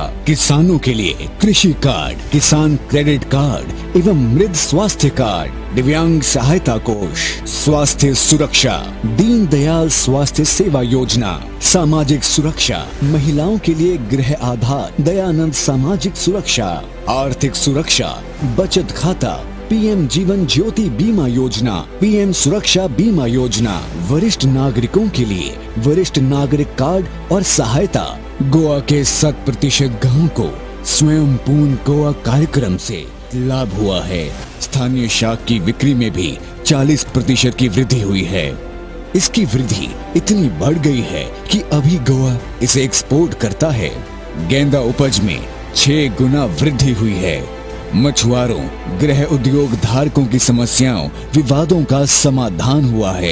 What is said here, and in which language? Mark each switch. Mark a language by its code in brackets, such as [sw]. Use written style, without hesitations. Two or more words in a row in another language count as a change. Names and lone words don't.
[hi] किसानों के लिए कृषि कार्ड, किसान क्रेडिट कार्ड एवं मृद स्वास्थ्य कार्ड, दिव्यांग सहायता कोष, स्वास्थ्य सुरक्षा, दीन दयाल स्वास्थ्य सेवा योजना, सामाजिक सुरक्षा, महिलाओं के लिए गृह आधार, दयानंद सामाजिक सुरक्षा, आर्थिक सुरक्षा, बचत खाता, पीएम जीवन ज्योति बीमा योजना, पीएम सुरक्षा बीमा योजना, वरिष्ठ नागरिकों के लिए वरिष्ठ नागरिक कार्ड और सहायता। गोवा के 100% गाँव को स्वयंपूर्ण गोवा कार्यक्रम से लाभ हुआ है। स्थानीय शाक की बिक्री में भी 40% की वृद्धि हुई है। इसकी वृद्धि इतनी बढ़ गई है कि अभी गोवा इसे एक्सपोर्ट करता है। गेंदा उपज में 6 गुना वृद्धि हुई है। मछुआरों, गृह उद्योग धारकों की समस्याओं, विवादों का समाधान हुआ है।